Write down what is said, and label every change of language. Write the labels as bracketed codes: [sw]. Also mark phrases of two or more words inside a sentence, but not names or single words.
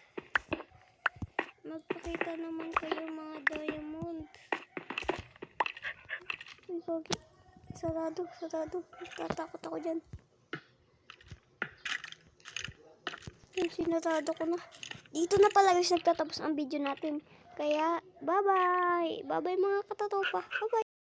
[tl] Uy, Gogi. Sarado. Tatakot ako dyan. Sinarado ko na. Dito na pala guys nagtatapos ang video natin. Kaya, bye-bye. Bye-bye mga katatopa. Bye-bye.